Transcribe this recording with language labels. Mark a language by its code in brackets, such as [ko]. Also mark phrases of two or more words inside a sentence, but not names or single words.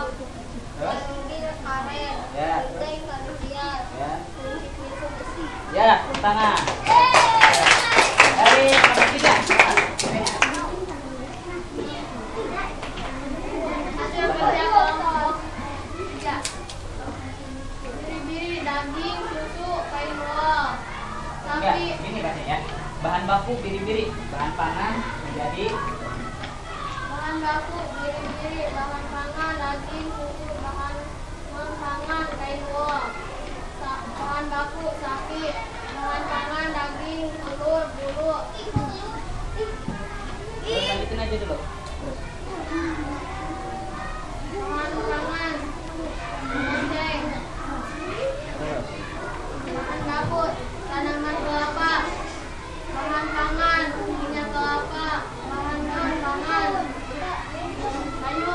[id] Terus. manggil, karet, Ya. kucing, manusia, Ya. kunci pintu besi. Ya, tepuk tangan. Dari kelompok 3. Hasil kerja kelompok 3. Biri-biri, daging, susu, kain wol, Ya, sapi, ini bacanya. Bahan baku biri-biri, bahan pangan menjadi bahan baku, biri-biri, bahan pangan, daging, susu, bahan pangan, kain wol, bahan baku, sapi, bahan pangan, daging, telur, bulu, terus lanjutin aja dulu. Terus. bahan pangan, lonceng, Terus. bahan dapur, tanaman kelapa, bahan pangan, minyak kelapa, bahan pangan, kayu,